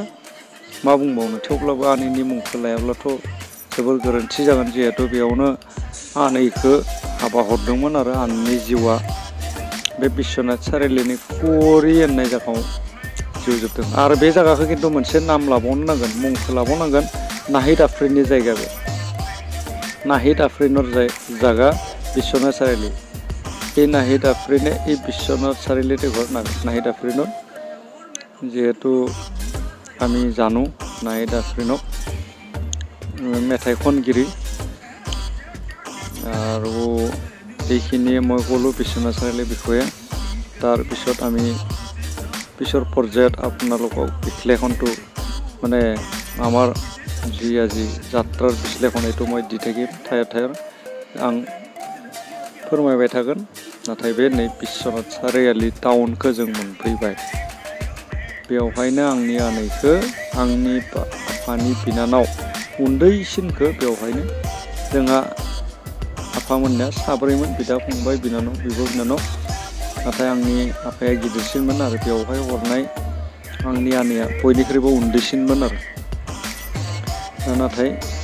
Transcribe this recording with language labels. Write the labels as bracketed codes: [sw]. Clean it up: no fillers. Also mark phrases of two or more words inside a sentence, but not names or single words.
[brx] मा बुंबावनो थेवब्लाबो आनैनि मुंखौ लायाब्लाथ' जोबोर गोरोन्थि जागोन जिहेतु बेयावनो आनैखौ हाबा हरदोंमोन आरो आनैनि जिउआ बे बिश्वनाथ सारिआलिनि कुवरी होननाय जायगायाव जिउ जोबदों आरो बे जायगाखौ खिन्थु मोनसे नाम लाबावनो नांगोन मुंखौ लाबावनांगोन नाहिद आफरिननि जायगा बे नाहिद आफरिनर जायगा बिश्वनाथ सारिआलि [as] এই নাহিদ আফরিনে এই বিশ্বনাথ চাৰিআলিতে ঘৰ নাহিদ আফৰিনৰ যিহেতু আমি জানো নাহিদ আফৰিনক মেথাই খনগিৰি আৰু এইখিনিয়ে মই ক'লোঁ বিশ্বনাথ চাৰিআলিৰ বিষয়ে তাৰপিছত আমি পিছৰ পৰ্যায়ত আপোনালোকক বিশ্লেষণটো মানে আমাৰ যি আজি যাত্ৰাৰ বিশ্লেষণ এইটো মই দি থাকিম ঠায়ে [brx] आं फोरमायबाय थागोन नाथाय बे नै बिश्वनाथ सारिआलि टाउनखौ जों मोनफैबाय बेवहायनो आंनि आनैखौ आंनि आफानि बिनानाव उन्दैसिनखौ बेवहायनो जोंहा आफामोननिया साब्रैमोन बिदा फंबाय बिनानाव बिब' बिनानाव नाथाय आंनि आफाया गिदिरसिनमोन आरो बेवहाय हरनाय आंनि आनैया बयनिख्रुइबो उन्दैसिनमोन आरो नाथाय